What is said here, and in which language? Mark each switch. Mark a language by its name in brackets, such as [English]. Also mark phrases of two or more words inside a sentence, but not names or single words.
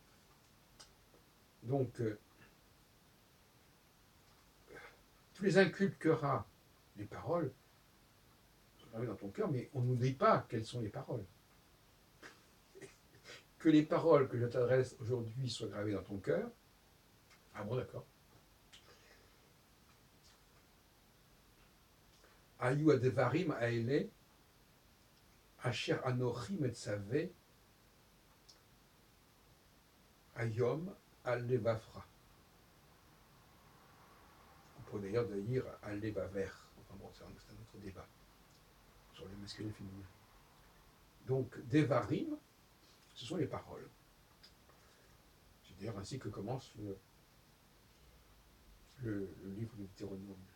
[French] Donc, tu les inculqueras, les paroles, dans ton cœur, mais on ne nous dit pas quelles sont les paroles. Que les paroles que je t'adresse aujourd'hui soient gravées dans ton cœur. Ah bon, d'accord. [Hebrew] והיו הדברים האלה, אשר אנכי מצוך, היום על לבבך. [French] On pourrait d'ailleurs dire al-levaver. Enfin bon, c'est un autre débat sur le masculin et le féminin. Donc, devarim, ce sont les paroles. C'est d'ailleurs ainsi que commence le livre de Deutéronome.